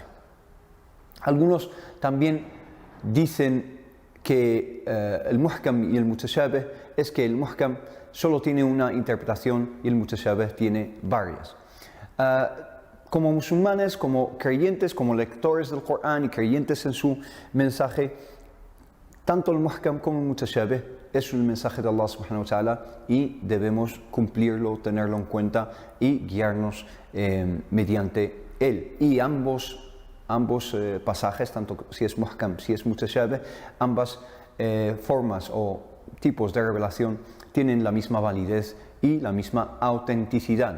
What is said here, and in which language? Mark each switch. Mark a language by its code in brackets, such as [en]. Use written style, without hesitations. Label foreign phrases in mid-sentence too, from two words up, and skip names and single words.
[es] Algunos también dicen que el muhkam y el mutashabih es que el muhkam solo tiene una interpretación y el mutashabih tiene varias. Como musulmanes, como creyentes, como lectores del Corán y creyentes en su mensaje, tanto el muhkam como el mutashabih es un mensaje de Allah [ar] سبحانه وتعالى [es] y debemos cumplirlo, tenerlo en cuenta y guiarnos mediante él. Y ambos pasajes, tanto si es muhkam, si es mutashabih, ambas formas o tipos de revelación tienen la misma validez y la misma autenticidad.